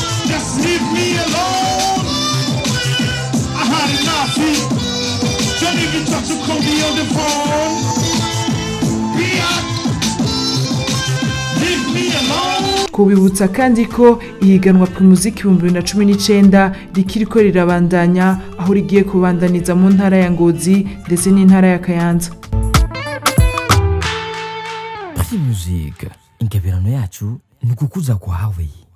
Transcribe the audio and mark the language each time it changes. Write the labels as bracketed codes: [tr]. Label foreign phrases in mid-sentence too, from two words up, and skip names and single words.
[en] Just leave me alone. I had enough. Don't even try to call me on the phone. Leave me alone. [rn] Kubibutsa kandi ko ihiganwa Primusic ibihumbi bibiri na cumi n'icenda rikiriko rirabandanya, aho rigiye kubandaniza mu ntara ya Ngozi ndetse n'intara ya Kayanza. Primusic, ingabirano yacu ni ukukuza kwawe.